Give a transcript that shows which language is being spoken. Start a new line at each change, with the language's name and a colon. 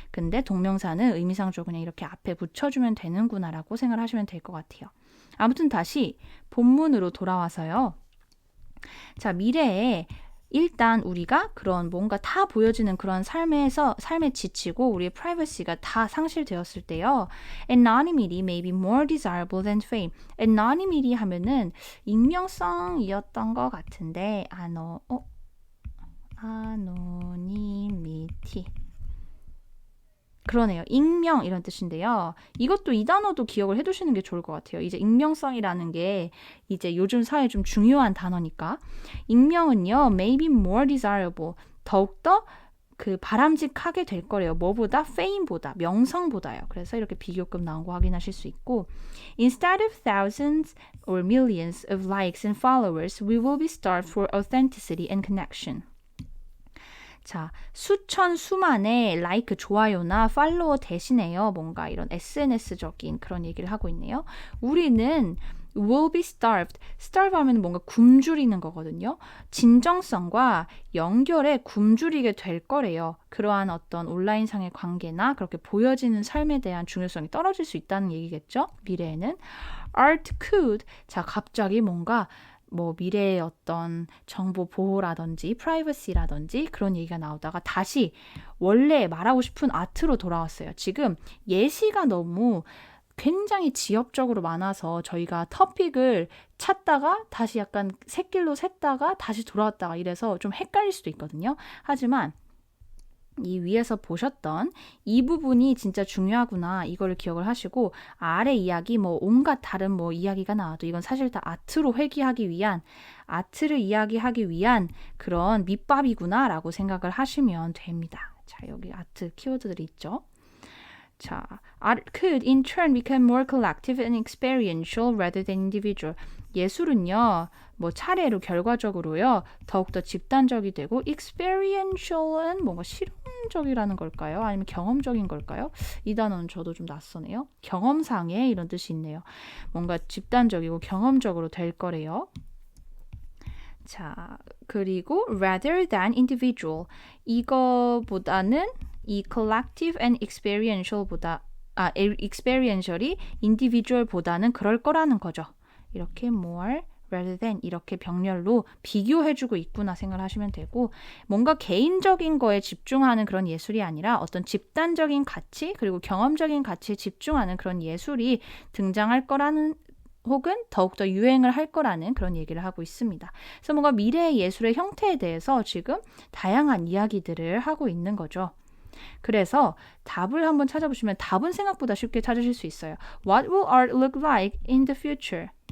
Korean: 근데 동명사는 의미상 주어 그냥 이렇게 앞에 붙여주면 되는구나 라고 생각을 하시면 될 것 같아요. 아무튼 다시 본문으로 돌아와서요. 자, 미래에 일단 우리가 그런 뭔가 다 보여지는 그런 삶에 지치고 우리의 privacy가 다 상실되었을 때요.
English: Anonymity may be more desirable than fame.
Korean: Anonymity 하면은 익명성이었던 것 같은데 anonymity. 그러네요. 익명 이런 뜻인데요. 이것도 이 단어도 기억을 해두시는 게 좋을 것 같아요. 이제 익명성이라는 게 이제 요즘 사회에 좀 중요한 단어니까. 익명은요,
English: may be more desirable.
Korean: 더욱더 그 바람직하게 될 거래요. 뭐보다? fame보다, 명성보다요. 그래서 이렇게 비교급 나온 거 확인하실 수 있고
English: Instead of thousands or millions of likes and followers, we will be starved for authenticity and connection.
Korean: 자, 수천 수만의 라이크, 좋아요나 팔로워 대신에요. 뭔가 이런 SNS적인 그런 얘기를 하고 있네요. 우리는
English: will be starved.
Korean: starve 하면 뭔가 굶주리는 거거든요. 진정성과 연결에 굶주리게 될 거래요. 그러한 어떤 온라인상의 관계나 그렇게 보여지는 삶에 대한 중요성이 떨어질 수 있다는 얘기겠죠. 미래에는.
English: Art could.
Korean: 자, 갑자기 뭔가 뭐 미래의 어떤 정보 보호라든지 프라이버시라든지 그런 얘기가 나오다가 다시 원래 말하고 싶은 아트로 돌아왔어요. 지금 예시가 너무 굉장히 지엽적으로 많아서 저희가 토픽을 찾다가 다시 약간 샛길로 샜다가 다시 돌아왔다가 이래서 좀 헷갈릴 수도 있거든요. 하지만 이 위에서 보셨던 이 부분이 진짜 중요하구나 이거를 기억을 하시고 아래 이야기 뭐 온갖 다른 뭐 이야기가 나와도 이건 사실 다 아트로 회귀하기 위한 아트를 이야기하기 위한 그런 밑밥이구나 라고 생각을 하시면 됩니다. 자, 여기 아트 키워드들이 있죠.
English: 자, art could in turn become more collective and experiential rather than individual.
Korean: 예술은요, 뭐 차례로 결과적으로요, 더욱더 집단적이 되고 experiential은 뭔가 실험적이라는 걸까요? 아니면 경험적인 걸까요? 이 단어는 저도 좀 낯서네요. 경험상의 이런 뜻이 있네요. 뭔가 집단적이고 경험적으로 될 거래요. 자, 그리고
English: rather than individual.
Korean: 이거보다는 이 collective and experiential이 individual보다는 그럴 거라는 거죠. 이렇게 more rather than 이렇게 병렬로 비교해주고 있구나 생각을 하시면 되고 뭔가 개인적인 거에 집중하는 그런 예술이 아니라 어떤 집단적인 가치 그리고 경험적인 가치에 집중하는 그런 예술이 등장할 거라는 혹은 더욱더 유행을 할 거라는 그런 얘기를 하고 있습니다. 그래서 뭔가 미래의 예술의 형태에 대해서 지금 다양한 이야기들을 하고 있는 거죠. 그래서 답을 한번 찾아보시면 답은 생각보다 쉽게 찾으실 수 있어요.
English: What will art look like in the future?